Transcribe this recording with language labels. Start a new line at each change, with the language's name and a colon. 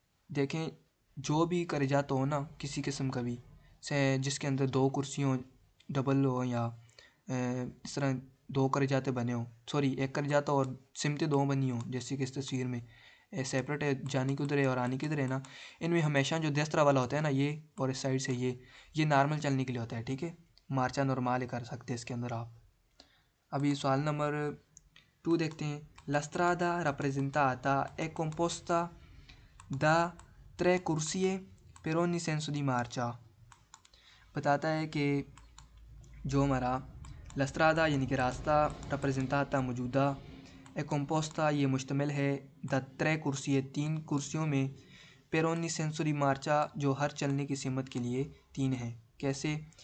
Hindi: देखें जो भी करे जाता हो ना किसी किस्म का भी से जिसके अंदर 2 कुर्सियों डबल हो या इस तरह 2 करे जाते बने हो, सॉरी 1 करे जाता और सिमतें 2 बनी हो, जैसे कि इस तस्वीर में सेपरेट है, जाने किधर है और आने किधर है ना, इनमें हमेशा जो देस्त्रा वाला होता है ना ये, और इस साइड से ये नॉर्मल चलने के लिए होता है, ठीक है, मार्चा नॉर्मल कर सकते हैं इसके अंदर आप। अभी सवाल नंबर 2 देखते हैं।
Italian: La strada rappresentata è composta da 3 corsie per ogni senso di marcia।
Hindi: बताता है कि जो हमारा
Italian: लस्त्रादा
Hindi: यानी कि रास्ता, रप्रेजेंटाता मौजूदा,
Italian: ए कंपोस्ता
Hindi: ये मुश्तमिल है, द 3 कुर्सी 3 कुर्सियों में,
Italian: पेरोनी सेंसरी मार्चा
Hindi: जो हर चलने की सिमत के लिए 3 है। कैसे?